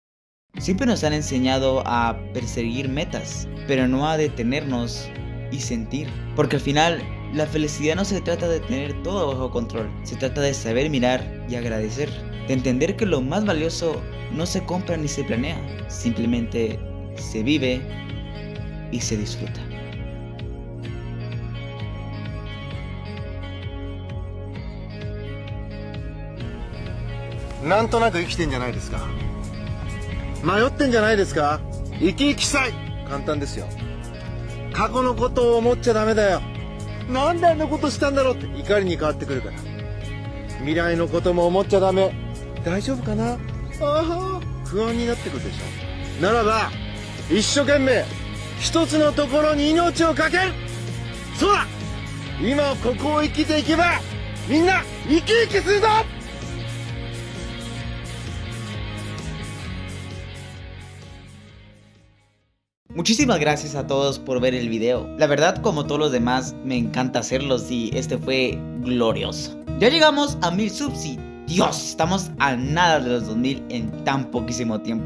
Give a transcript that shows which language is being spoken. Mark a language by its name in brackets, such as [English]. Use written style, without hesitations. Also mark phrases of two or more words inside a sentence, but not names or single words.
[Spanish] Siempre nos han enseñado a perseguir metas, pero no a detenernos y sentir. Porque al final, la felicidad no se trata de tener todo bajo control. Se trata de saber mirar y agradecer. De entender que lo más valioso no se compra ni se planea. Simplemente se vive y se disfruta. [Japanese] なんとなく生きてんじゃないですか。迷ってんじゃないですか。生き生きしたい。簡単ですよ。過去のことを思っちゃダメだよ。なんであんなことしたんだろうって怒りに変わってくるから。未来のことも思っちゃダメ。大丈夫かな。ああ、不安になってくるでしょ。ならば一生懸命一つのところに命をかける。そうだ。今ここを生きていけばみんな生き生きするぞ。 [Spanish] Muchísimas gracias a todos por ver el video. La verdad, como todos los demás, me encanta hacerlos y este fue glorioso. Ya llegamos a 1000 subs y Dios, estamos a nada de los 2000 en tan poquísimo tiempo.